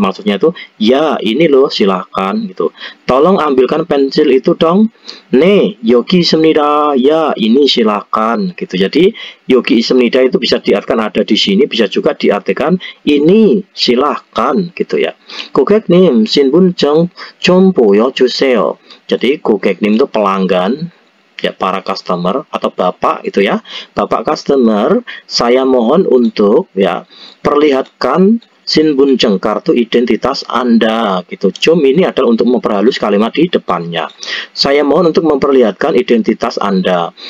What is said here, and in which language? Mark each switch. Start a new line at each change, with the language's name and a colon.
Indonesian: Maksudnya itu, ya, ini loh, silahkan gitu. Tolong ambilkan pensil itu dong.
Korean: 네, 여기 있습니다.
Indonesian: Ya, ini silahkan gitu. Jadi,
Korean: 여기 있습니다
Indonesian: itu bisa diartikan ada di sini, bisa juga diartikan ini silahkan gitu ya.
Korean: 고객님, 신분증 좀 보여주세요.
Indonesian: Jadi, 고객님 itu pelanggan. Ya, para customer atau bapak itu ya, bapak customer, saya mohon untuk ya perlihatkan 신분증 kartu identitas Anda gitu. 좀 ini adalah untuk memperhalus kalimat di depannya. Saya mohon untuk memperlihatkan identitas Anda.